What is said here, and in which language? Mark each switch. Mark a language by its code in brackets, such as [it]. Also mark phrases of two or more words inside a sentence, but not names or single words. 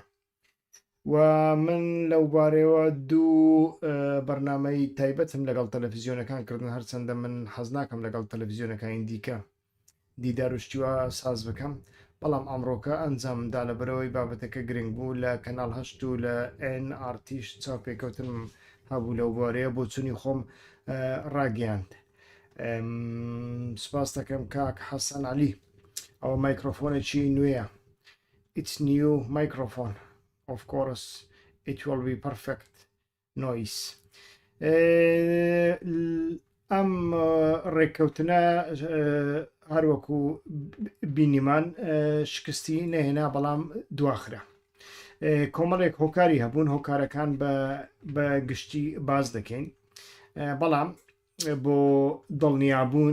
[ckb] و من لەو بارەوە دوو بەرنامەی تایبەتم لەگەڵ تەلەڤیزیۆنەکان کردن هەرچەندە من حەز ناکەم لەگەڵ تەلەڤیزیۆنەکانی دیکە دیدار و شتیوە ساز بکەم، بەڵام ئەمڕۆکە ئەنجامدا لە بەرەوەی بابەتەکە گرنگ بوو لە کەناڵ هەشت و لە NRTش چاوپێکەوتن هەبوو لەو بارەیە بۆ چوونی خۆم ڕاگەیاند. سپاس دەکەم کاک حەسەن عەلی ئەوە مایکرۆفۆنێکی نوێیە. [en] It's new microphone. Of course, it will be perfect noise. [ckb] ئەم ڕێککەوتنە هەروەکو بینیمان شکستی نەهێنا بەڵام دواخرا. کۆمەڵێک هۆکاری هەبوون، هۆکارەکان بە گشتی باز دەکەین، بەڵام بۆ دڵنیابوون